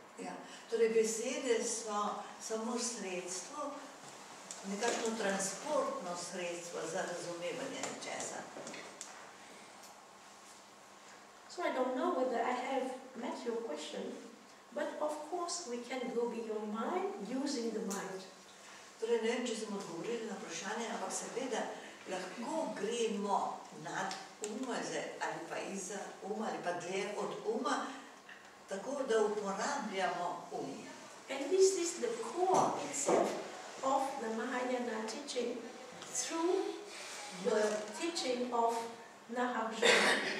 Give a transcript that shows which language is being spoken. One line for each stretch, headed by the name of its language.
Slovenian: Ja, torej besede so samo sredstvo, nekakšno transportno sredstvo za razumevanje nečesa.
English: So I don't know whether I have met your question, but of course we can go beyond mind using the mind.
Slovenian: Torej ne vem, če sem odgovorila na vprašanje, ampak seveda lahko gremo nad ali pa izza ali pa dlje od tako da uporabljamo
English: And this is the core itself of the Mahayana teaching through the teaching of Nagarjuna.